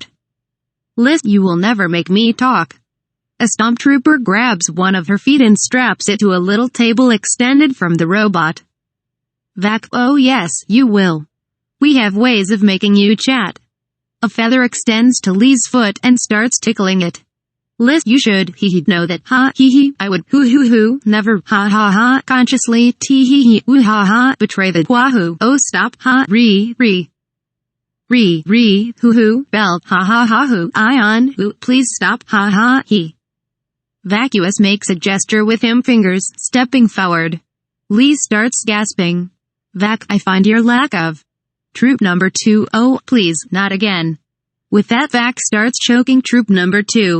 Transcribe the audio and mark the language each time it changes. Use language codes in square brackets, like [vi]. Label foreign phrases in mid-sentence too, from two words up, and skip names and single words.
[en] List, you will never make me talk. A stomp trooper grabs one of her feet and straps it to a little table extended from the robot. Vac, oh yes, you will. We have ways of making you chat. A feather extends to Lee's foot and starts tickling it. Liz, you should, know that, ha, hee, I would, hoo, never, ha, ha, consciously, tee, hee, ooh, ha, betray the wahoo, oh, stop, ha, re. Hoo, belt, ha ha ha hoo, ion, hoo, please stop, ha ha, he. Vacuous makes a gesture with him fingers, stepping forward. Lee starts gasping. Vac, I find your lack of. Troop number 2, oh, please, not again. With that Vac starts choking troop number 2.